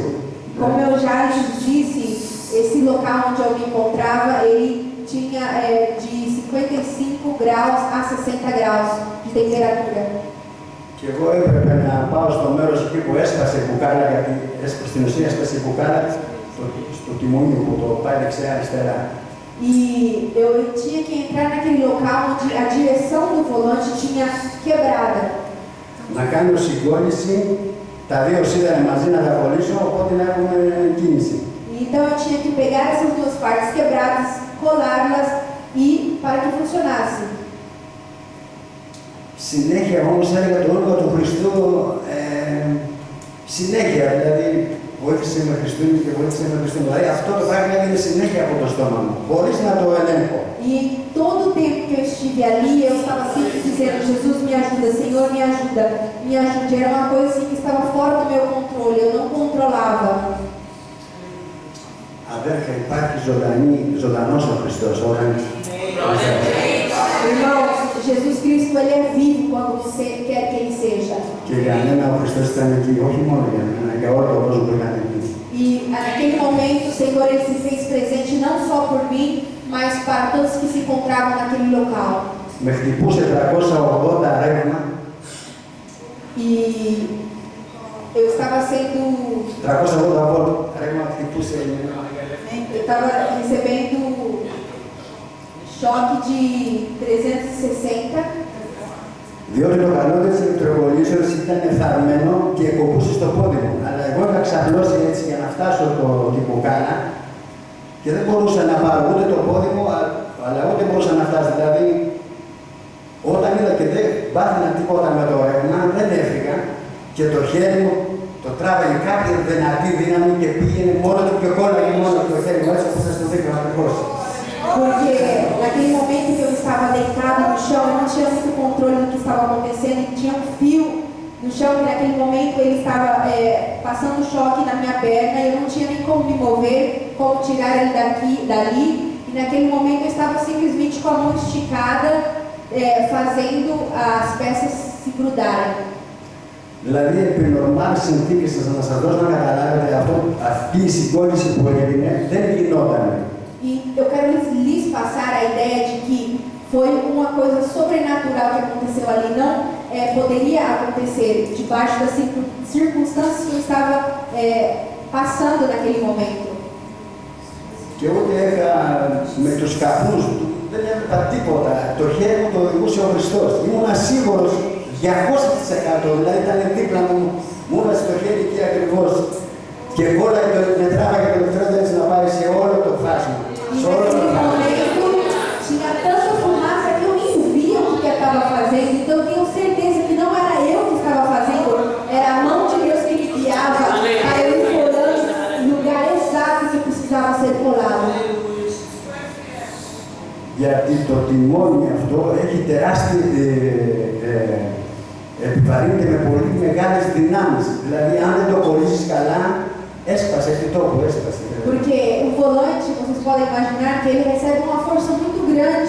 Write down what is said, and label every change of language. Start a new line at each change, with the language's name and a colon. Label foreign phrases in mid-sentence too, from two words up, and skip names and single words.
Portuguese: Como eu já lhes disse, esse local onde eu me encontrava, ele tinha de 55 graus a 60 graus de temperatura.
Greek: Και εγώ έπρεπε να πάω στο μέρος εκεί που έσπασε η μπουκάλα, γιατί στην ουσία έσπασε η μπουκάλα στο τιμόνι που το πάει δεξιά-αριστερά.
Portuguese: E eu tinha que entrar naquele local onde a direção do volante tinha quebrada.
Greek: Να κάνω συγκόλληση, τα δύο σίδερα μαζί να τα κολλήσω, οπότε να έχουμε κίνηση.
Portuguese: Então eu tinha que pegar essas duas partes quebradas, colá-las e para que funcionasse.
Greek: Συνέχεια όμως έλεγα το όνομα του Χριστού, συνέχεια, δηλαδή βοήθησε με Χριστούν και βοήθησε με Χριστούν. Δηλαδή αυτό το πράγμα έγινε συνέχεια από το στόμα μου, χωρίς να το ελέγχω.
Portuguese: E todo o tempo que eu estive ali, eu estava sempre dizendo: Jesus, me ajuda, Senhor, me ajuda, me ajude. Era uma coisa assim, que estava fora do meu controle, eu não controlava.
Greek: Αδέρφια, υπάρχει ζωντανός ο Χριστός, όταν...
Portuguese: Irmão, Jesus Cristo, Ele é vivo quando você quer que Ele seja.
Greek: Και για μένα ο Χριστός ήταν εκεί, όχι μόνο για μένα, για όλο τον κόσμο που ήταν εκεί.
Portuguese: E naquele momento o Senhor Ele se fez presente não só por mim, mas para todos que se encontravam naquele local.
Greek: Με χτυπούσε 380 ρεύμα.
Portuguese: E eu estava sendo...
Greek: 380 βόλτ ρεύμα χτυπούσε.
Portuguese: Eu estava recebendo choque de 360.
Greek: Διότι το καλώδιο της ηλεκτροκολλήσεως ήταν φθαρμένο και κοπούσε στο πόδι μου. Αλλά εγώ είχα ξαπλώσει έτσι για να φτάσω την μπουκάλα και δεν μπορούσα να πάρω ούτε το πόδι μου, αλλά ούτε μπορούσα να φτάσω. Δηλαδή, όταν είδα και δεν πάθαινα τίποτα με το ρεύμα, δεν έφυγα και το χέρι μου το τράβαγε κάποια δυνατή δύναμη και πήγαινε μόνο του και κόλλαγε μόνο το χέρι μου, έτσι όπως σας το δείχνω ακριβώς.
Portuguese: Porque naquele momento que eu estava deitado no chão, eu não tinha muito controle do que estava acontecendo e tinha um fio no chão que naquele momento ele estava passando choque na minha perna e eu não tinha nem como me mover, como tirar ele dali. E naquele momento eu estava simplesmente com a mão esticada, fazendo as peças se grudarem.
Greek: Δηλαδή, επί νορμάλ συνθήκες να σας δώσω να καταλάβετε αυτή η συγκόλληση που έγινε δεν γινόταν.
Portuguese: E eu quero lhes passar a ideia de que foi uma coisa sobrenatural que aconteceu ali, não poderia acontecer debaixo das circunstâncias que eu estava passando naquele momento.
Greek: Και ούτε είχα με τους καπνούς του, δεν έβλεπα τίποτα. Το χέρι μου το οδηγούσε ο Χριστός. Ήμουνα σίγουρος 200%, δηλαδή ήταν δίπλα μου, μου έβασε το χέρι εκεί ακριβώς. Και όλα με τράβαγε το ηλεκτρόδες να πάει σε όλο το φάσμα. Σε όλο το φάσμα.
Portuguese: Tinha tanta fumaça que eu nem via o que eu estava fazendo, então eu tenho certeza que não era eu que estava fazendo, era a mão de Deus que me guiava a eu ir colando no lugar exato que precisava ser colado.
Greek: Γιατί το τιμόνι αυτό έχει τεράστια, επιβαρύνεται με πολύ μεγάλες δυνάμεις. Δηλαδή, αν δεν το κολλήσεις καλά, έσπασε επί τόπου, έσπασε.
Portuguese: Porque o volante, vocês podem imaginar que ele recebe uma força muito grande.